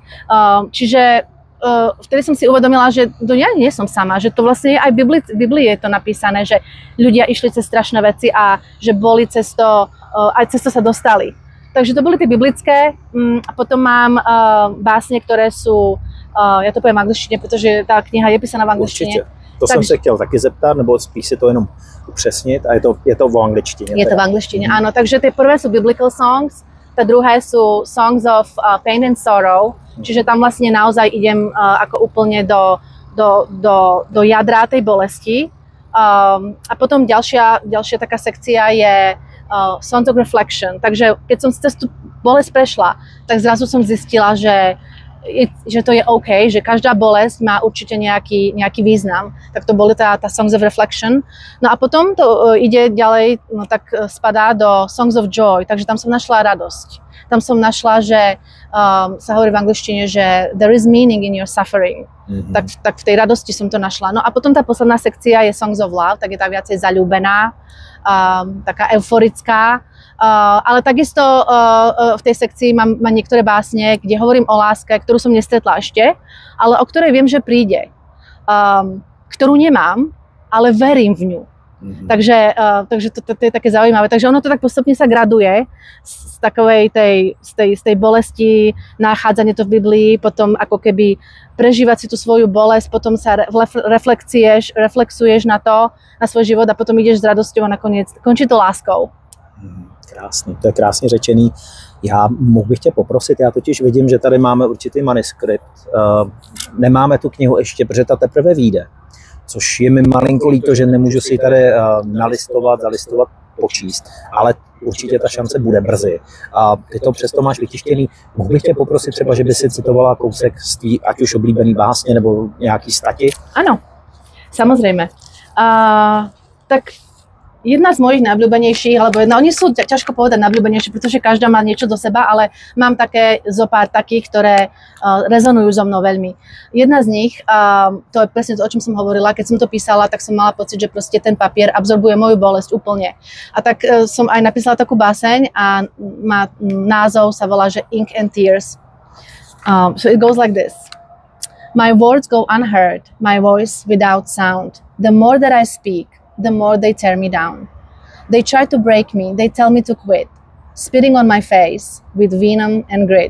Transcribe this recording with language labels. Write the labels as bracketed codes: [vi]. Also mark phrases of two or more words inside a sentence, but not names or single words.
[sk] Čiže vtedy som si uvedomila, že ja nie som sama, že to vlastne aj v Biblii je to napísané, že ľudia išli cez strašné veci a že boli aj cez to sa dostali. Takže to boli tie biblické a potom mám básne, ktoré sú, ja to poviem v angličtine, pretože tá kniha je písaná v angličtine. [cs] Určitě. To jsem se chtěl taky zeptat, nebo spíš si to jenom upřesnit a je to v angličtině. [sk] Je to v angličtině, áno. Takže tie prvé sú [en] biblical songs, [sk] tá druhé sú [en] songs of pain and sorrow, [sk] čiže tam vlastne naozaj idem ako úplne do jadra tej bolesti. A potom ďalšia taká sekcia je Songs of Reflection. Takže keď som cez tú bolesť prešla, tak zrazu som zistila, že to je OK, že každá bolesť má určite nejaký význam. Tak to boli tá Songs of Reflection. No a potom to ide ďalej, no tak spadá do Songs of Joy, takže tam som našla radosť. Tam som našla, že sa hovorí v angličtine, že [en] there is meaning in your suffering. [sk] Tak v tej radosti som to našla. No a potom tá posledná sekcia je Songs of Love, tak je tá viacej zaľúbená, taká euforická. Ale takisto v tej sekcii mám niektoré básne, kde hovorím o láske, ktorú som nestretla ešte, ale o ktorej viem, že príde. Ktorú nemám, ale verím v ňu. Takže to je také zaujímavé. Takže ono to tak postupne sa graduje z takovej tej bolesti, nachádzanie to v Biblii, potom ako keby prežívať si tú svoju bolesť, potom sa reflexuješ na svoj život a potom ideš s radosťou a nakoniec končí to láskou. [cs] Krásný, to je krásně řečený. Já mohl bych tě poprosit, já totiž vidím, že tady máme určitý manuskript. Nemáme tu knihu ještě, protože ta teprve vyjde. Což je mi malinko líto, že nemůžu si ji tady zalistovat, počíst, ale určitě ta šance bude brzy. A ty to přesto máš vytištěný. Mohl bych tě poprosit třeba, že by si citovala kousek z tvý, ať už oblíbený básně nebo nějaký stati? [sk] Áno, samozrejme. Tak jedna z mojich najobľúbenejších, alebo oni sú ťažko povedať najobľúbenejšie, pretože každá má niečo do seba, ale mám také zopár takých, ktoré rezonujú so mnou veľmi. Jedna z nich, to je presne to, o čom som hovorila, keď som to písala, tak som mala pocit, že proste ten papier absorbuje moju bolesť úplne. A tak som aj napísala takú báseň a má názov, sa volá, že Ink and Tears. [en] So it goes like this. My words go unheard, my voice without sound. The more that I speak, the more they tear me down. They try to break me, they tell me to quit, spitting on my face with venom and grit.